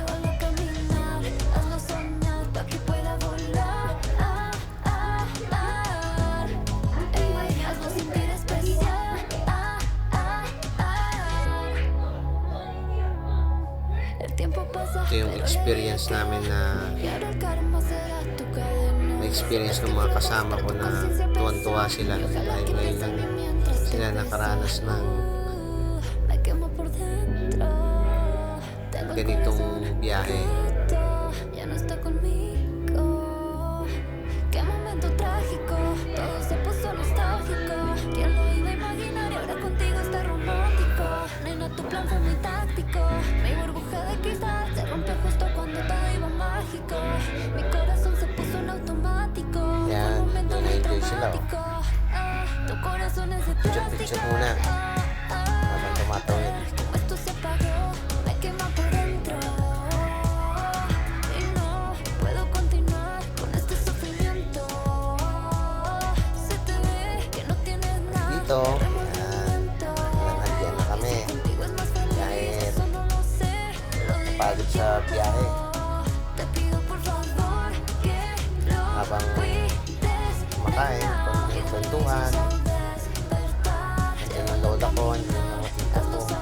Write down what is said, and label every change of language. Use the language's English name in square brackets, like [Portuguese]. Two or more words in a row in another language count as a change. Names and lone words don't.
[Filipino] Ito yung experience namin na experience ng mga kasama ko na tuwan-tuwa sila dahil ngayon lang sila nakaranas ng ganitong biyahe. [Spanish] Tu plan fue muy táctico. Mi burbuja de cristal se rompió justo cuando todo iba mágico. Mi corazón se puso en automático. [Filipino] Yan, na-enjoy sila. [Spanish] Tu corazón es de [Filipino] Picture muna habang tumatawid. [Spanish] Esto se apagó, me quema por dentro. Y no puedo continuar con este sufrimiento. Se te ve que no tienes nada. [Filipino] Dito, nandiyan na kami. Dahil napagod sa biyahe. Habang kumakain, kwentuhan. Nandiyan ang lola ko, nandiyan ang tita ko.